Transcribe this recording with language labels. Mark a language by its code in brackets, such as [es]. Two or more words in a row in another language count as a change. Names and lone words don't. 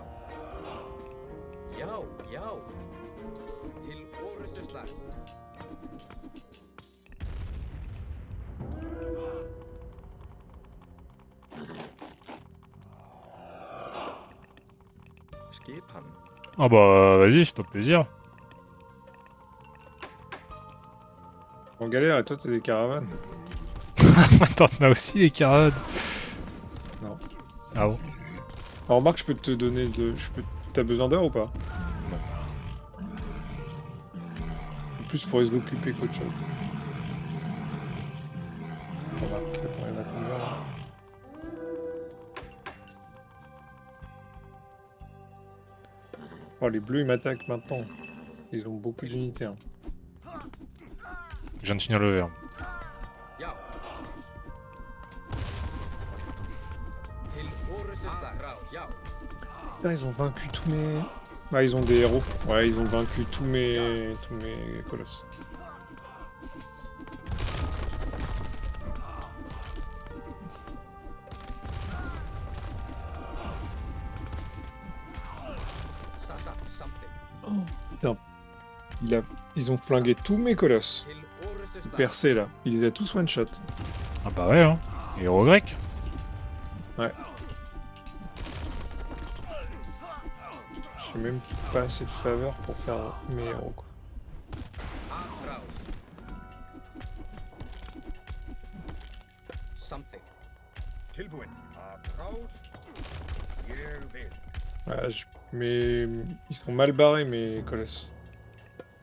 [is] Já, já. Til orustu slag. Skipan. [fr] Ah bah vas-y, c'est ton plaisir. En galère, et toi t'as des caravanes. Attends, t'en as aussi des caravanes. Non. Ah bon? Alors remarque, je peux te donner de... T'as besoin d'heures ou pas? Non. Plus pour les occuper qu'autre chose. Remarque, attends, il y en a combien là? Oh, les bleus ils m'attaquent maintenant. Ils ont beaucoup d'unités. Hein. Je viens de finir le verre. [is] Já. Til orustu slag. Já. [fr] Là, ils ont vaincu tous mes... Bah, ils ont des héros. Ouais, ils ont vaincu tous mes colosses. [is] Samþykkt. [fr] Ils ont flingué tous mes colosses. [is] Til orustu slag. [fr] Percés là. Il les a tous [en] one shot. [fr] Ah bah ouais, hein. Héros grec. Ouais. J'ai même pas assez de faveur pour faire mes héros quoi. [is] Atrás. Samþykkt. Tilbúin. Að rás. Ég vil. [fr] Ouais, mais ils sont mal barrés mes colosses.